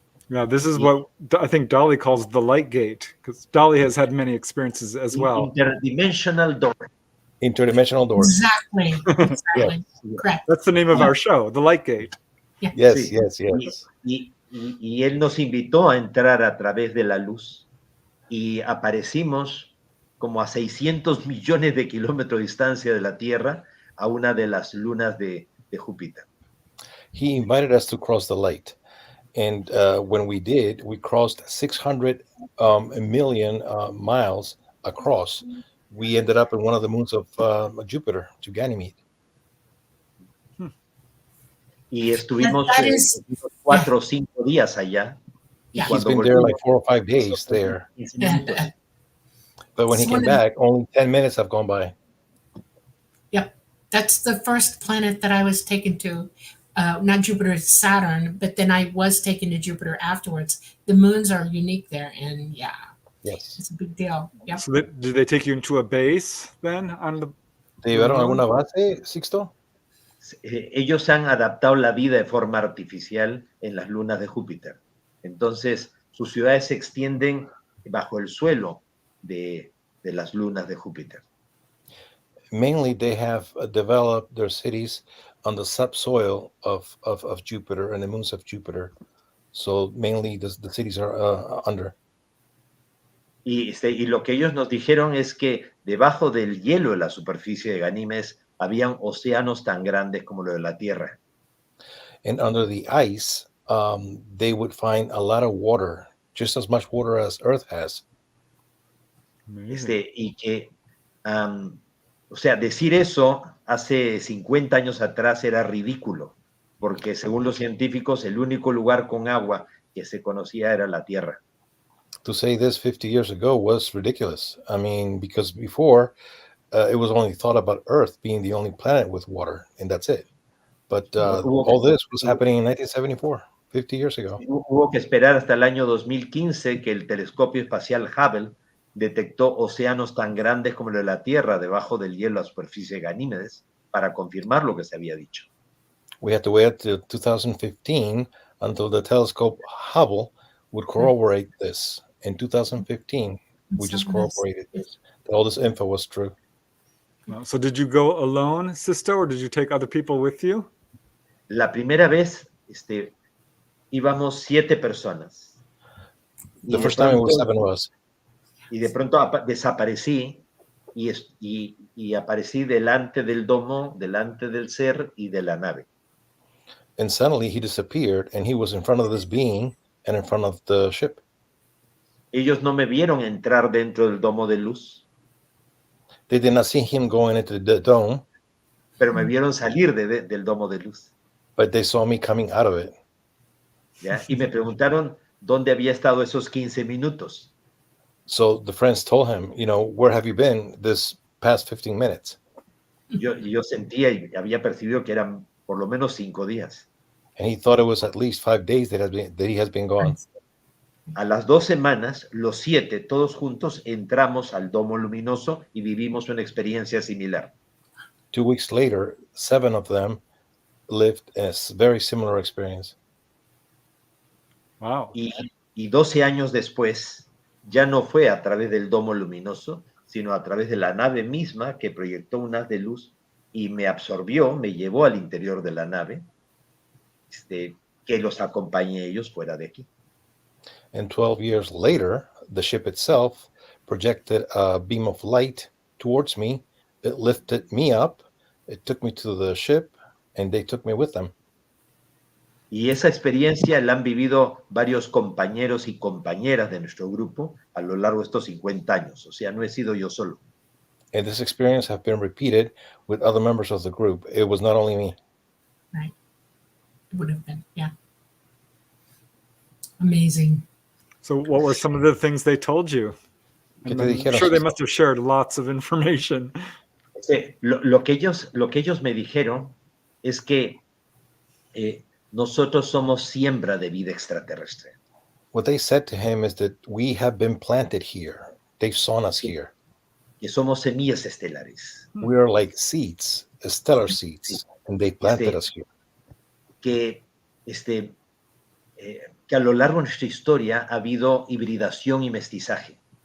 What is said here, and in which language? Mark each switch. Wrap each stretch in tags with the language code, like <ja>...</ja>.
<en>Yeah, this is what I think Dolly calls the light gate, because Dolly has had many experiences as well. Interdimensional door. Interdimensional doors. Exactly. Exactly. Correct. That's the name of our show, the light gate. Yeah. Yes,</en> <es>Sí.</es> <en>yes.</en> <es>Y él nos invitó a entrar a través de la luz y aparecimos como a 600 millones de kilómetros de distancia de la Tierra, a una de las lunas de Júpiter.</es> <en>He invited us to cross the light. And when we did, we crossed 600 million miles across. We ended up in one of the moons of Jupiter, to Ganymede.</en> <es>Y estuvimos</es> <en>That is-</en> <es>4 o 5 días allá. Y</es> <en>Yeah. He's</en> <es>cuando</es> <en>been there like</en> <es>volvimos,</es> <en>4 or 5 days there.</en> <es>15 minutos.</es> <en>But when he It's came one of the- back, only 10 minutes have gone by. Yep. That's the first planet that I was taken to. Not Jupiter, Saturn, but then I was taken to Jupiter afterwards. The moons are unique there, and yeah, Yes. it's a big deal. Yep. So did they take you into a base then on the?</en> <es>¿Te llevaron alguna base, Sixto? Ellos han adaptado la vida de forma artificial en las lunas de Júpiter. Entonces, sus ciudades se extienden bajo el suelo de las lunas de Júpiter.</es> <en>Mainly, they have developed their cities on the subsoil of Jupiter and the moons of Jupiter. So mainly, the cities are under.</en> <es>Y lo que ellos nos dijeron es que debajo del hielo de la superficie de Ganimedes habían océanos tan grandes como lo de la Tierra.</es> <en>And under the ice, they would find a lot of water, just as much water as Earth has.</en> <es>Y que, o sea, decir eso hace 50 años atrás era ridículo, porque según los científicos, el único lugar con agua que se conocía era la Tierra.</es> <en>To say this 50 years ago was ridiculous. I mean, because before, it was only thought about Earth being the only planet with water, and that's it. But</en> <es>Hubo</es> <en>all</en> <es>que,</es> <en>this was happening in 1974, 50 years ago.</en> <es>hubo que esperar hasta el año 2015 que el telescopio espacial Hubble detectó océanos tan grandes como el de la Tierra debajo del hielo a superficie de Ganimedes para confirmar lo que se había dicho.</es> <en>We had to wait till 2015 until the telescope Hubble would corroborate this. In 2015, we just corroborated this. That all this info was true. So did you go alone, Sixto, or did you take other people with you?</en> <es>La primera vez íbamos 7 personas.</es> <en>The first time it was 7 of us.</en> <es>Y de pronto desaparecí y aparecí delante del domo, delante del ser y de la nave.</es> <en>And suddenly he disappeared, and he was in front of this being and in front of the ship.</en> <es>Ellos no me vieron entrar dentro del domo de luz,</es> <en>They did not see him going into the dome,</en> <es>pero me vieron salir del domo de luz.</es> <en>but they saw me coming out of it.</en> <es>¿Ya? Y me preguntaron dónde había estado esos 15 minutos.</es> <en>So the friends told him, where have you been this past 15 minutes?</en> <es>Yo sentía y había percibido que eran por lo menos 5 días.</es> <en>And he thought it was at least 5 days that he has been gone.</en> <es>A las 2 semanas, los 7, todos juntos, entramos al domo luminoso y vivimos una experiencia similar.</es> <en>2 weeks later, 7 of them lived a very similar experience. Wow.</en> <es>Y 12 años después, ya no fue a través del domo luminoso, sino a través de la nave misma que proyectó un haz de luz y me absorbió, me llevó al interior de la nave, que los acompañe ellos fuera de aquí.</es> <en>And 12 years later, the ship itself projected a beam of light towards me. It lifted me up. It took me to the ship, and they took me with them.</en> <es>Y esa experiencia la han vivido varios compañeros y compañeras de nuestro grupo a lo largo de estos 50 años. O sea, no he sido yo solo.</es> <en>And this experience has been repeated with other members of the group. It was not only me. Right. It would have been, yeah. Amazing. So what were some of the things they told you? I'm sure they must have shared lots of information.</en> <es>Lo que ellos me dijeron es que nosotros somos siembra de vida extraterrestre.</es> <en>What they said to him is that we have been planted here. They've sown us here.</en> <es>Que somos semillas estelares.</es> <en>We are like seeds, stellar seeds, and they planted us here.</en> <es>Que a lo largo de nuestra historia ha habido hibridación y mestizaje.</es>